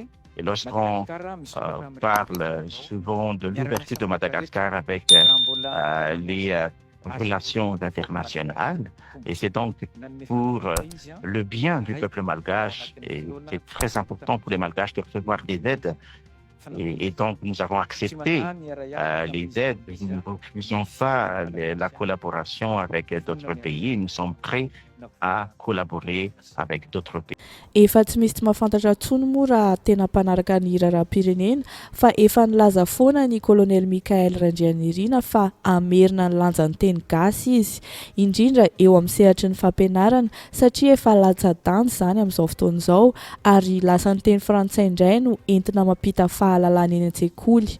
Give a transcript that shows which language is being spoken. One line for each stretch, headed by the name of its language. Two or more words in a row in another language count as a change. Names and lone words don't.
French: Et lorsqu'on parle souvent de l'ouverture de Madagascar avec les relations internationales, et c'est donc pour le bien du peuple malgache, et c'est très important pour les Malgaches de recevoir des aides. Et donc, nous avons accepté les aides. Nous ne refusons pas la collaboration avec d'autres pays. Nous sommes prêts à collaborer avec d'autres pays.
Malagasy: Efa tsy misy mahafantatra intsony moa raha tena mpanaraka ny raharaham-pirenena fa efa nilaza foana ny kolonel Mikael Randrianirina fa amerina ny lanjan'ny teny gasy izy, indrindra eo amin'ny sehatry ny fampianarana satria efa latsa-danja izany amin'izao fotoana izao ary lasa ny teny frantsay indray no entina mampita fahalalana eny an-tsekoly.